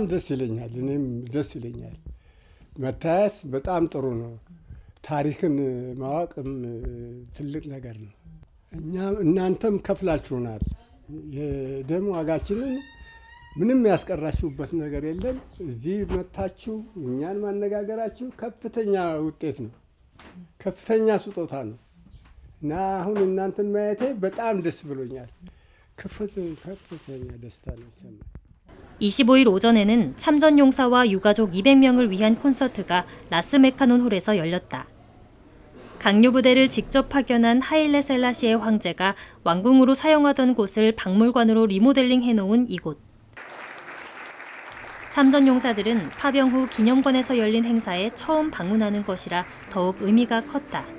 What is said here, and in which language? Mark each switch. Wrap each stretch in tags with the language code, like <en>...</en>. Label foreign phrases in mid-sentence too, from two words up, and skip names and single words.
<am>ደስ ይለኛል። እኔም ደስ ይለኛል። መታየት በጣም ጥሩ ነው። ታሪክን ማወቅም ትልቅ ነገር ነው። እናንተም ከፍላችሁናል። የደም ዋጋችንን ምንም ያስቀራችሁበት ነገር የለም። እዚህ መታችሁ እኛን ማነጋገራችሁ ከፍተኛ ውጤት ነው። ከፍተኛ ስጦታ ነው እና አሁን እናንተን ማየቴ በጣም ደስ ብሎኛል። ከፍተኛ ደስታ ነው ይሰማል።</am> <ko>25일 오전에는 참전용사와 유가족 200명을 위한 콘서트가 라스메카논 홀에서 열렸다. 강요부대를 직접 파견한 하일레 셀라시의 황제가 왕궁으로 사용하던 곳을 박물관으로 리모델링 해놓은 이곳. 참전용사들은 파병 후 기념관에서 열린 행사에 처음 방문하는 것이라 더욱 의미가 컸다.</ko>